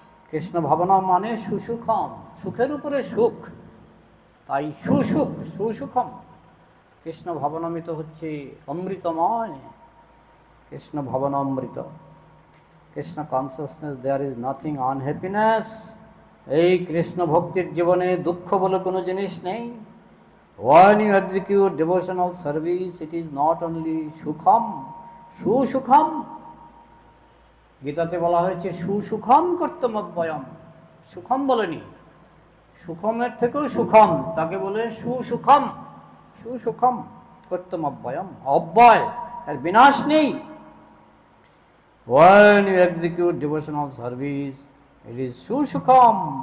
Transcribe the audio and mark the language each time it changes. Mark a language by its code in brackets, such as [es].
[bn] কৃষ্ণ ভাবনা মানে সুসুখম, সুখের উপরে সুখ, তাই সুসুখ, সুসুখম। কৃষ্ণ ভাবনামৃত হচ্ছে অমৃতময়, Krishna ভাবনামৃত। Krishna consciousness, [en] There is nothing unhappiness. [bn] এই কৃষ্ণ ভক্তির জীবনে দুঃখ বলে কোনো জিনিস নেই। [en] When you execute devotional service, it is not only সুখম, সুসুখম। [bn] গীতাতে বলা হয়েছে [sa] সুসুখম কর্তমব্যয়ম, [bn] সুখম বলেনি, সুখমের থেকেও সুখম, তাকে বলে সুসুখম, সুসুখম কর্তমব্যয়ম, অব্যয়, এর বিনাশ নেই। [en] When you execute devotional service, it is সুসুখম।